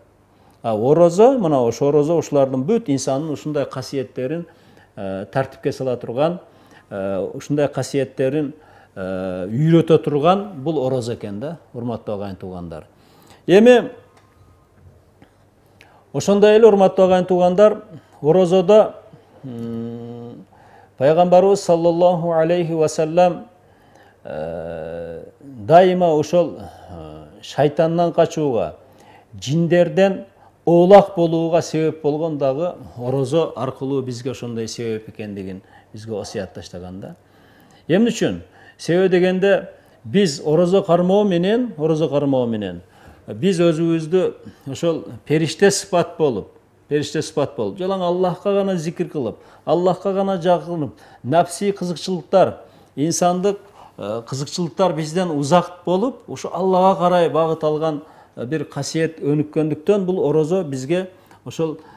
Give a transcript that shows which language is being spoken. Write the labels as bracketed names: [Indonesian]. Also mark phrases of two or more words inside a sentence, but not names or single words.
[Kyrgyz] Орозо, мына ошо орозо ушулардын бүт инсандын ушундай касиеттерин тартипке сала турган, ушундай касиеттерин үйрөтө турган бул орозо экен да, урматтуу агайын туугандар. Эми ошондой эле урматтуу агайын туугандар, орозодо пайгамбарыбыз [Arabic] صلى الله عليه وسلم [Kyrgyz] дайыма ошол шайтандан качууга, жиндерден оолак болууга себеп болгон дагы орозо аркылуу бизге ошондой себеп экендигин бизге осуятташтаган да. Эмне үчүн? Себеби дегенде биз орозо кармоо менен биз өзүбүздү ошол периште сыпат болуп, жалаң Аллахка гана зикир кылып, Аллахка гана жакынып, нафси кызыкчылыктар, инсандык кызыкчылыктар бизден узак болуп, ушу Аллага карай багыт алган бир касиет өнүккөндүктөн бул орозо бизге ошол